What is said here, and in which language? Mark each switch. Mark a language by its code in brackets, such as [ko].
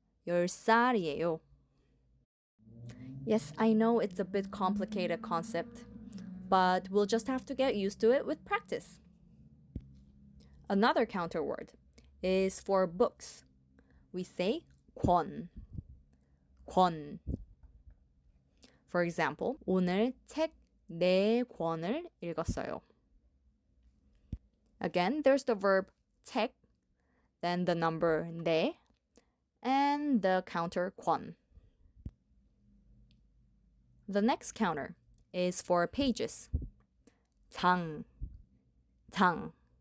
[ko] 10살이에요. [en] Yes, I know it's a bit complicated concept, but we'll just have to get used to it with practice. Another counter word is for books. We say 권. 권. For example, [ko] 오늘 책 4권을 읽었어요. [en] Again, there's the verb 책, then the number 4, and the counter 권. The next counter is for pages. [ko] 장. 장.